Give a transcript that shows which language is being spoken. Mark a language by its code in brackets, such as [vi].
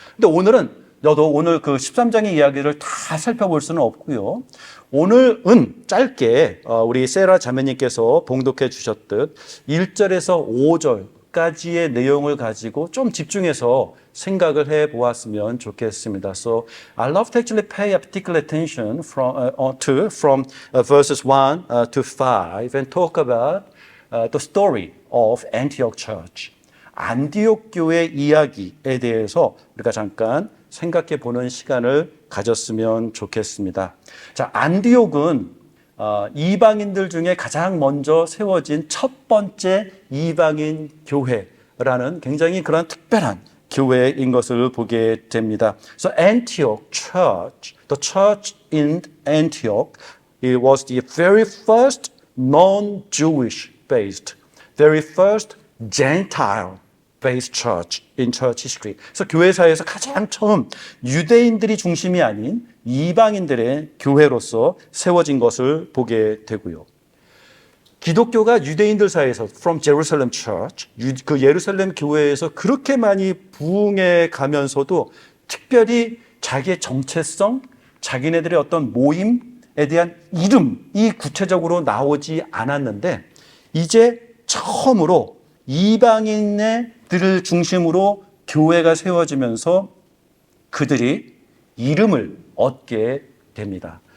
[ko] 근데 저도 오늘 그 13장의 이야기를 다 살펴볼 수는 없고요. 오늘은 짧게 우리 세라 자매님께서 봉독해 주셨듯 1절에서 5절까지의 내용을 가지고 좀 집중해서 생각을 해 보았으면 좋겠습니다. [en] So I love to actually pay a particular attention from verses 1 to 5 and talk about the story of Antioch Church. [ko] 안디옥 교회 이야기에 대해서 우리가 잠깐 생각해 보는 시간을 가졌으면 좋겠습니다. 자, 안디옥은 이방인들 중에 가장 먼저 세워진 첫 번째 이방인 교회라는 굉장히 그런 특별한 교회인 것을 보게 됩니다. [en] So Antioch Church, the church in Antioch, it was the very first non-Jewish based, very first Gentile based church in church history. [ko] 그래서 교회사에서 가장 처음 유대인들이 중심이 아닌 이방인들의 교회로서 세워진 것을 보게 되고요. 기독교가 유대인들 사이에서 [en] from Jerusalem Church, [ko] 그 예루살렘 교회에서 그렇게 많이 부흥해 가면서도 특별히 자기의 정체성, 자기네들의 어떤 모임에 대한 이름이 구체적으로 나오지 않았는데 이제 처음으로 이방인들을 중심으로 교회가 세워지면서 그들이 이름을 얻게 됩니다.